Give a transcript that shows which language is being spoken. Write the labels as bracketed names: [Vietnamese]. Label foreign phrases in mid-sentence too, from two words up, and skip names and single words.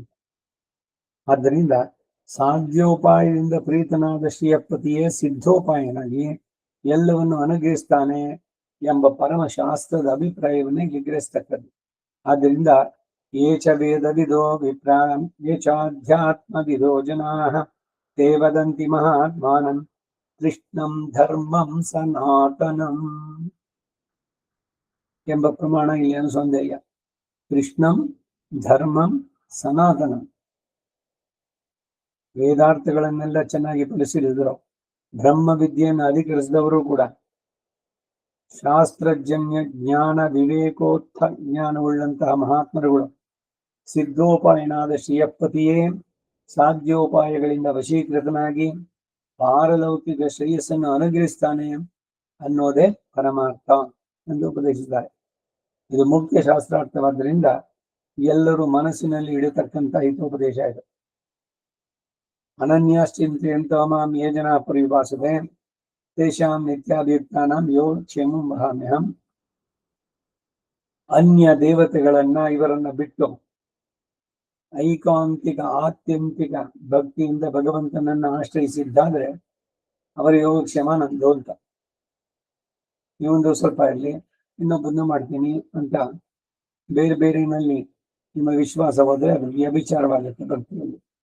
[Kannada] ಆದ್ದರಿಂದ ಸಾಧ್ಯೋಪಾಯದಿಂದ ಪ್ರೀತನಾದ ಶ್ರೀಯಪತಿಯೇ ಸಿದ್ಧೋಪಾಯನಾಗಿ ಎಲ್ಲವನ್ನು ಅನುಗ್ರಹಿಸ್ತಾನೆ ಎಂಬ ಪರಮಶಾಸ್ತ್ರದ ಅಭಿಪ್ರಾಯವನ್ನೇ ವಿಗ್ರಹಿಸ್ತಕ್ಕದ್ದು. [Sanskrit] ಆದ್ದರಿಂದ ಏಚ ವೇದವಿದೋ ವಿಪ್ರಾಂ ಏಚಾಧ್ಯಾತ್ಮವಿದೋ ಜನಾಃ ತೇ ವದಂತಿ ಮಹಾತ್ಮಾನಂ ಕೃಷ್ಣಂ ಧರ್ಮಂ ಸನಾತನಂ [Kannada] ಎಂಬ ಪ್ರಮಾಣ ಇಲ್ಲಿ ಅನುಸಂಧೇಯ. [Sanskrit] ಕೃಷ್ಣಂ ಧರ್ಮಂ ಸನಾತನಂ. [Kannada] ವೇದಾರ್ಥಗಳನ್ನೆಲ್ಲ ಚೆನ್ನಾಗಿ ಪರಿಶೀಲಿಸಿದರು. ಬ್ರಹ್ಮ ವಿದ್ಯೆಯನ್ನು ಅಧಿಕರಿಸಿದವರು ಕೂಡ ಶಾಸ್ತ್ರಜನ್ಯ ಜ್ಞಾನ ವಿವೇಕೋತ್ಥ ಜ್ಞಾನವುಳ್ಳಂತಹ ಮಹಾತ್ಮರುಗಳು ಸಿದ್ಧೋಪಾಯನಾದ ಶ್ರೀಯಪತಿಯೇ ಸಾಧ್ಯೋಪಾಯಗಳಿಂದ ವಶೀಕೃತನಾಗಿ ಪಾರಲೌಕಿಕ ಶ್ರೇಯಸ್ಸನ್ನು ಅನುಗ್ರಹಿಸ್ತಾನೆ ಅನ್ನೋದೇ ಪರಮಾರ್ಥ ಎಂದು ಉಪದೇಶಿಸಿದ್ದಾರೆ. ಇದು ಮುಖ್ಯ ಶಾಸ್ತ್ರಾರ್ಥವಾದ್ದರಿಂದ ಎಲ್ಲರೂ ಮನಸ್ಸಿನಲ್ಲಿ ಇಡತಕ್ಕಂಥ ಹಿತೋಪದೇಶ ಇದು. [Sanskrit] ಅನನ್ಯಾಶ್ಚಿಂತೆಯಂತ ಮಾಂ ಯೇ ಜನಾ ಪರಿಭಾಸತೆ ತೇಷಾಂ ನಿತ್ಯಾಭಿಯುಕ್ತಾನಾಂ ಯೋ ಕ್ಷೇಮಂ ವಹಾಮ್ಯಹಂ. [Kannada] ಅನ್ಯ ದೇವತೆಗಳನ್ನ ಇವರನ್ನ ಬಿಟ್ಟು ಐಕಾಂತಿಕ ಆತ್ಯಂತಿಕ ಭಕ್ತಿಯಿಂದ ಭಗವಂತನನ್ನ ಆಶ್ರಯಿಸಿದ್ದಾದ್ರೆ ಅವರ ಯೋಗಕ್ಷೇಮ ನಂದು ಅಂತ. ನೀವೊಂದು ಸ್ವಲ್ಪ ಇರಲಿ, ಇನ್ನೊಬ್ಬನ್ನು ಮಾಡ್ತೀನಿ ಅಂತ ಬೇರೆ ಬೇರೆನಲ್ಲಿ ನಿಮ್ಮ ವಿಶ್ವಾಸ ಹೋದ್ರೆ ಅದು ವ್ಯಭಿಚಾರವಾಗುತ್ತೆ ಭಕ್ತಿಯಲ್ಲಿ.